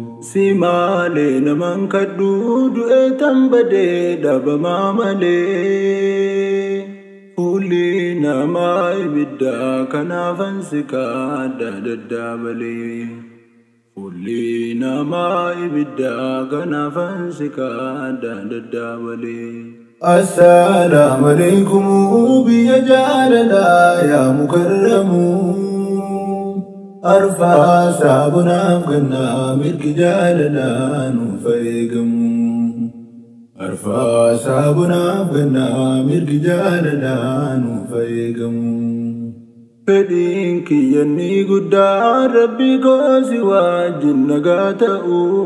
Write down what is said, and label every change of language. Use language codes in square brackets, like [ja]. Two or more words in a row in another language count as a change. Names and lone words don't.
[om] Si malee naman kadhu du'ee tan badee dhabamaa malee. Fuulli namaa ibidda kanaafan si kaadha daddaabalee. Fuulli namaa ibidda kanaafan si kaadha daddaabalee. [ar] السلام عليكم بيا جاللا يا مكرم. [om] Arfaasaa bonaaf gannaa mirgi jaalalaa nuuf eegamu. Arfaasaa bonaaf gannaa mirgi jaalalaa nuuf eegamu. Fedhiin kiyya ni guddaa Rabbi koo si wajjin nagaa ta'u.